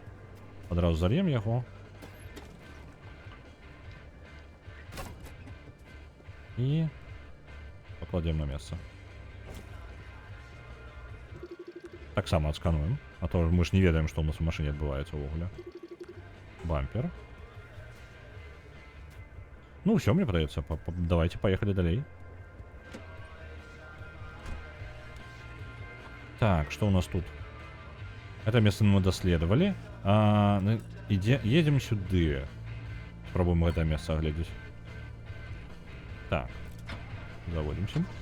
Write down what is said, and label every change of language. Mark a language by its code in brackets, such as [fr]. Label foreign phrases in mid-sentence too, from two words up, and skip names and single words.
[be] Адразу зальем яго. І пакладзем на месца. Таксама адскануем, а то мы ж не ведаем, што ў нас у машыне адбываецца ўвогуле. Бампер. Ну, [ru] все, мне подается. Давайте, поехали далей. Так, что у нас тут? Это место мы доследовали. Едем сюда. Попробуем это место оглядеть. Так. Заводимся.